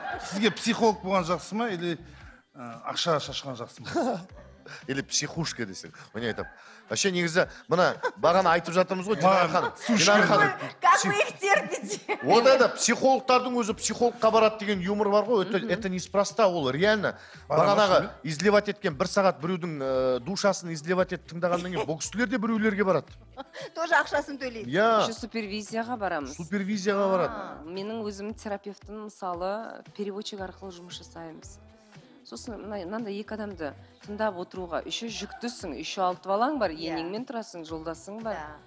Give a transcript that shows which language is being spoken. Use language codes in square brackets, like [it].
[kk] Сізге психолог болған жақсы ма, [ru] или [kk] ақша шашқан жақсы ма? [ru] Или [kk] психушка десең. Оны айтам. Вообще негізі, мына бағана айтып жатырмыз ғой, Динар ханым. [ru] Как вы их терпите? Вот это, [kk] психологтардың өзі психологқа барады деген юмор бар ғой, [ru] это неспроста, [kk] ол реально. Бағанаға изливать еткен бір сағат біреудің душасын изливать етіп тыңдағаннан кейін, бұл кісілер де біреулерге барады. Тоже ақшасын төлейді. [ru] Еще [kk] супервизияға барамыз. Супервизияға барады. Менің өзім терапевтің мысалы переводчик арқылы жұмыс жасаймыз. Сосын мынандай екі адамды тыңдап отыруға, [ru] еще [kk] жүктісің, еще 6 балаң бар, енеңмен тұрасың, жолдасың бар.